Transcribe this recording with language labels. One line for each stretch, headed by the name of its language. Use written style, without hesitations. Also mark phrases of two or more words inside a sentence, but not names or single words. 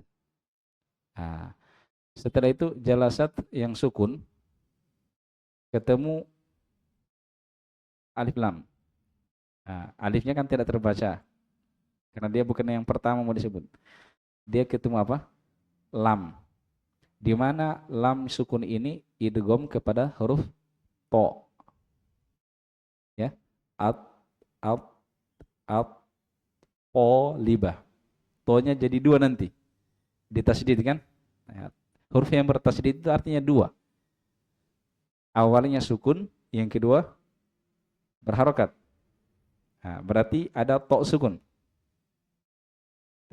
Indonesian: Nah, setelah itu jalasat yang sukun ketemu alif lam. Nah, alifnya kan tidak terbaca karena dia bukan yang pertama mau disebut. Dia ketemu apa? Lam. Di mana lam sukun ini idgham kepada huruf to. Ya. At at at po libah. To-nya jadi dua nanti. Ditasydid kan? Nah, huruf yang bertasydid itu artinya dua. Awalnya sukun, yang kedua berharokat. Nah, berarti ada to sukun. Ya.